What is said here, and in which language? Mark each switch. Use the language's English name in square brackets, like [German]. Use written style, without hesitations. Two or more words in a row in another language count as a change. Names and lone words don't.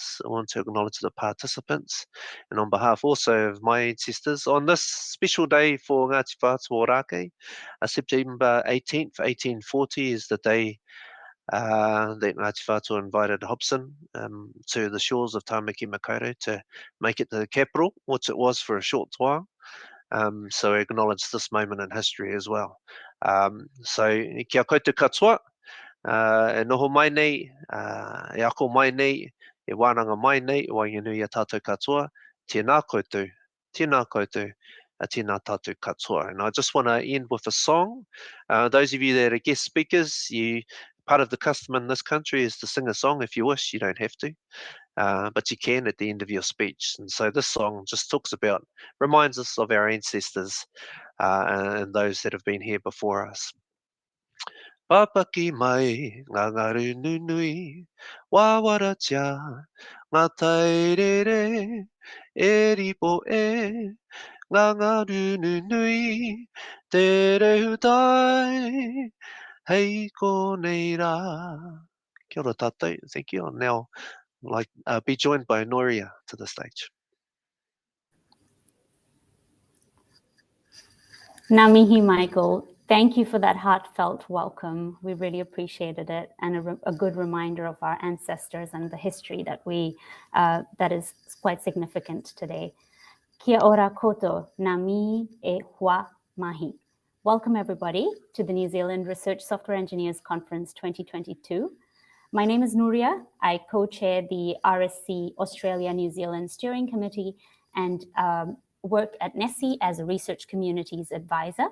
[English] I want to acknowledge the participants, and on behalf also of my ancestors, on this special day for Ngāti Whātua Ōrākei, September 18th, 1840 is the day that Ngāti Whātua invited Hobson to the shores of Tāmaki Makaurau to make it the capital, which it was for a short while. So we acknowledge this moment in history as well. [Māori] So kia koutou katoa, e noho mai nei, e ako mai nei, e wānanga mai nei, Wainganui tātou katoa, tēnā koutou, tēnā koutou, tēnā tātou katoa. [English] And I just want to end with a song. Those of you that are guest speakers, part of the custom in this country is to sing a song if you wish. You don't have to, but you can at the end of your speech. And so this song just reminds us of our ancestors and those that have been here before us. [Māori] Papaki mai, ngā ngaru nunui, wāwaratia, ngā tairere, e ripo e, ngā ngaru nunui, te rehutai, hei konei rā. Kia ora tātou, [English] thank you. I'll now be joined by Nooriyah to the stage. [Māori] Ngā mihi, Michael. [English] Thank you for that heartfelt welcome. We really appreciated it, and a good reminder of our ancestors and the history that is quite significant today. [Māori] Kia ora koto, ngā mihi e hua mahi. [English] Welcome everybody to the New Zealand Research Software Engineers Conference 2022. My name is Nooriyah. I co-chair the RSC Australia New Zealand Steering Committee and work at NeSI as a research communities advisor.